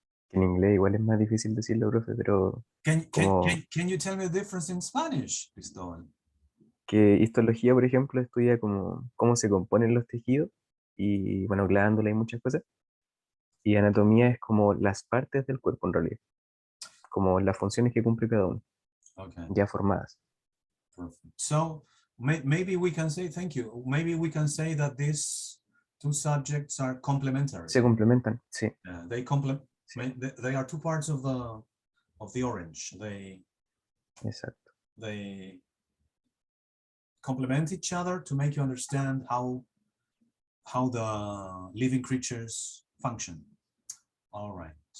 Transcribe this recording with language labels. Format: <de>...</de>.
<es>En inglés igual es más difícil decirlo, profe, pero como</es> <en>Can you tell me the difference in Spanish, Cristóbal?</en> <es>que histología, por ejemplo, estudia como cómo se componen los tejidos y, bueno, glándula y muchas cosas. Y anatomía es como las partes del cuerpo en realidad, como las funciones que cumple cada uno,</es> <en>Okay,</en> <es>ya formadas.</es> <en>perfect. So maybe we can say, thank you. Maybe we can say that these two subjects are complementary.</en> <es>Se complementan, sí.</es> <en>They complement. They are two parts of the orange.</en> <es>Exacto.</es> <en>They complement each other to make you understand how the living creatures function. All right.</en>